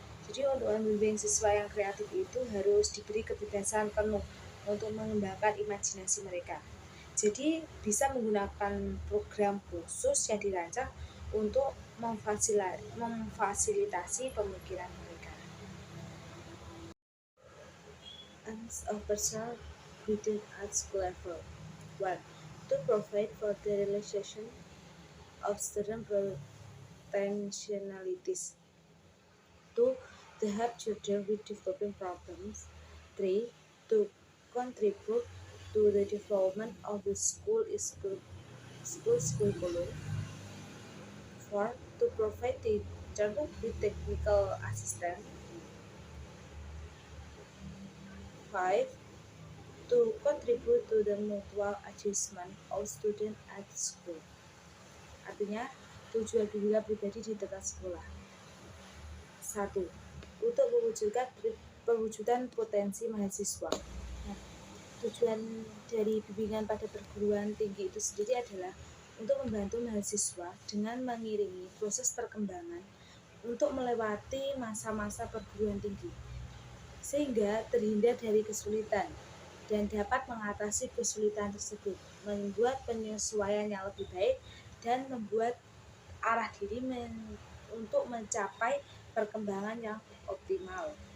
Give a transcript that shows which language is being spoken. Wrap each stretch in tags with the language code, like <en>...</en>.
<id>Jadi untuk membimbing siswa yang kreatif itu harus diberi kebebasan penuh untuk mengembangkan imajinasi mereka. Jadi bisa menggunakan program khusus yang dirancang untuk memfasilitasi pemikiran mereka.</id> <en>Aims of personal guidance at school level. 1. To provide for the realization of student potentialities. 2. To help children with developing problems. 3. To contribute to the development of the school's curriculum. 4. To provide teachers with technical assistance. 5. To contribute to the mutual adjustment of students at school.</en> <id>Artinya, tujuan bimbingan pribadi di tempat sekolah. 1. Untuk pewujudan potensi mahasiswa. Nah, tujuan dari bimbingan pada perguruan tinggi itu sendiri adalah untuk membantu mahasiswa dengan mengiringi proses perkembangan untuk melewati masa-masa perguruan tinggi, sehingga terhindar dari kesulitan dan dapat mengatasi kesulitan tersebut, membuat penyesuaian yang lebih baik, dan membuat arah diri untuk mencapai perkembangan yang optimal.</id>